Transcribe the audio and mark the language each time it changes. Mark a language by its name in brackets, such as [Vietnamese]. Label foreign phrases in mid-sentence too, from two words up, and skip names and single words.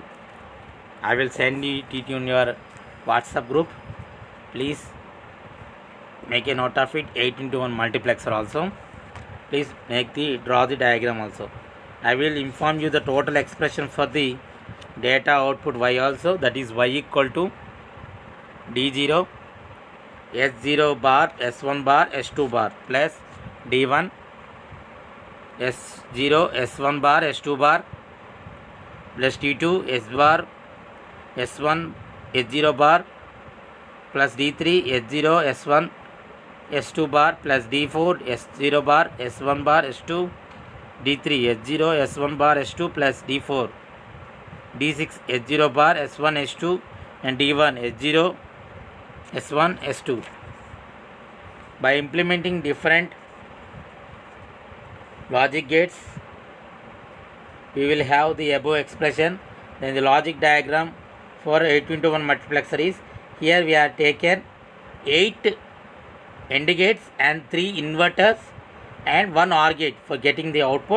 [English] I will send it in your WhatsApp group. Please make a note of it. 8x1 multiplexer also. Please draw the diagram also. I will inform you the total expression for the data output y also, that is y equal to D0, S0 bar, S1 bar, S2 bar plus D1, S0, S1 bar, S2 bar plus D2, S bar, S1, S0 bar plus D3, S0, S1, S2 bar plus D4, S0 bar, S1 bar, S2, D3, S0, S1 bar, S2 plus D4, D6, S0 bar, S1, S2 and D1, S0, S1, S2. By implementing different logic gates, we will have the above expression. Then the logic diagram for 8x1 multiplexer is, here we are taken 8 AND gates and 3 inverters and 1 OR gate for getting the output.